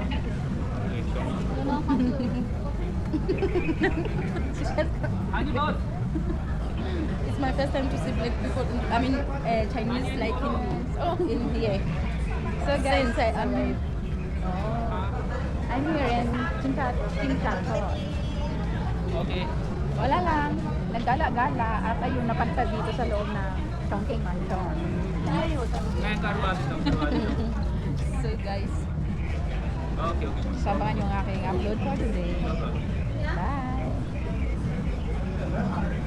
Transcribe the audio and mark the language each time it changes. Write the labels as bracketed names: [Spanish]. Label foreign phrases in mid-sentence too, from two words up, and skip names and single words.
[English] Okay, show me. Don't know how to. Anji boss. It's my first time to see black people. Chinese like in here. So guys, Since I arrived. I'm here in Chingchat. Okay. [Filipino] Wala lang. Naggala-gala at ayun napadpad dito sa loob ng Chongqing Mansion. [Hindi] मैं करवा देता हूँ, करवा देता हूँ. [English] So guys, Okay, okay. [Filipino] Sabahan yung aking upload for today. [English] No problem. Bye!